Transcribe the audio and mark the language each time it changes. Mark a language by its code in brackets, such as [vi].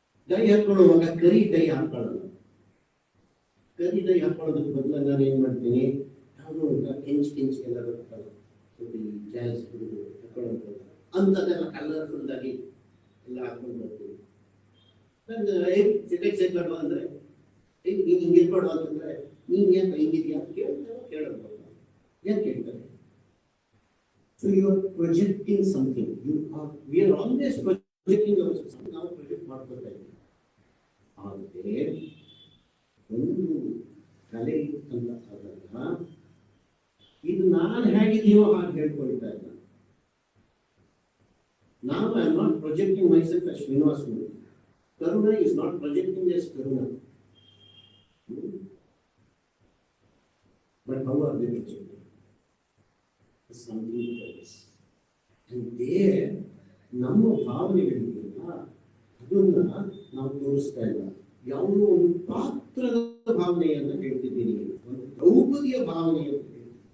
[kn] Dye ಹಾಕೊಳ್ಳುವಾಗ ಕರಿ dye ಹಾಕೊಳ್ಳಲ್ಲ. ಕರಿ dye ಹಾಕೊಳ್ಳೋದಕ್ಕೆ ಬದಲು ನಾನು ಏನ್ ಮಾಡ್ತೀನಿ, ಯಾವುದೋ ಒಂದು ಕೆಂಚ್ ಎಲ್ಲ ಬರ್ತಲ್ಲ, ಜಾಸ್ ಹಾಕೊಳ್ಳೋದು ಅಂಥದ್ದೆಲ್ಲ ಕಲರ್ಫುಲ್ ಆಗಿ ಎಲ್ಲ ಹಾಕೊಂಡು ಬರ್ತೀನಿ. ನಾನು ಅಂದ್ರೆ ನೀನು ಹಿಂಗಿರ್ಬಾರ್ದು ಅಂತಂದ್ರೆ, ನೀನ್ ಯಾಕೆ ಹಿಂಗಿದ್ಯಾ ಕೇಳೋದು ಯಾಕೆ ಕೇಳ್ತಾರೆ? [en] So you are projecting something. We are always projecting ourselves. [kn] ನಾವು ಪ್ರೊಜೆಕ್ಟ್ ಮಾಡ್ಕೊತಾ ಇದ್ದೀವಿ. ಆದರೆ ಒಂದು ಕಲೆ ಅಂತ ಆದಾಗ ಇದು ನಾನು ಹೇಗಿದೆಯೋ ಹಾಗೆ ಹೇಳ್ಕೊಳ್ತಾ ಇಲ್ಲ. [en] Now I am not projecting myself as Srinivasmurthy. Karuna is not projecting as Karuna. But how are they projecting? Something else. And there, [kn] ನಮ್ಮ ಭಾವನೆಗಳಿಗೆಲ್ಲ ಅದನ್ನ ನಾವು ತೋರಿಸ್ತಾ ಇಲ್ಲ. ಯಾವುದೋ ಒಂದು ಪಾತ್ರದ ಭಾವನೆಯನ್ನ ಹೇಳ್ತಿದ್ದೀನಿ, ಒಂದು ದ್ರೌಪದಿಯ ಭಾವನೆಯನ್ನು ಹೇಳ್ತೀನಿ.